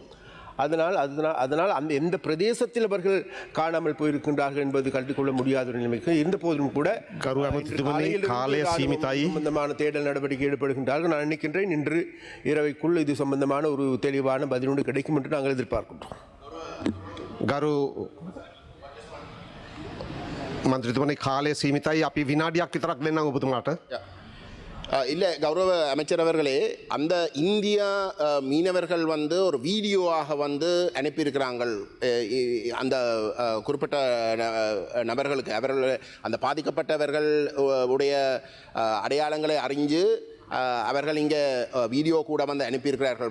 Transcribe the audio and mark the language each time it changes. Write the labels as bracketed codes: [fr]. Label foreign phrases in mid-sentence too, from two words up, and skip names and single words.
[ta] அதனால் அந்த எந்த பிரதேசத்தில் அவர்கள் காணாமல் போயிருக்கின்றார்கள் என்பது கண்டுகொள்ள முடியாத ஒரு நிலைமைக்கு இருந்த போதிலும் கூட சம்பந்தமான தேடல் நடவடிக்கை ஈடுபடுகின்றார்கள். நான் நினைக்கின்றேன் இன்று இரவைக்குள் இது சம்பந்தமான ஒரு தெளிவான பதிலொன்று கிடைக்கும் என்று நாங்கள் எதிர்பார்க்கின்றோம். [si] ගරු මන්ත්‍රීතුමනි කාලය සීමිතයි. අපි විනාඩියක් විතරක් දෙන්නම් ඔබතුමාට. [ta] இல்லை கௌரவ அமைச்சர் அவர்களே, அந்த இந்தியா மீனவர்கள் வந்து ஒரு வீடியோவாக வந்து அனுப்பியிருக்கிறாங்கள் அந்த குறிப்பிட்ட நபர்களுக்கு. அவர்கள் அந்த பாதிக்கப்பட்டவர்கள் உடைய அடையாளங்களை அறிஞ்சு அவர்கள் இங்கே வீடியோ கூட வந்து அனுப்பியிருக்கிறார்கள்.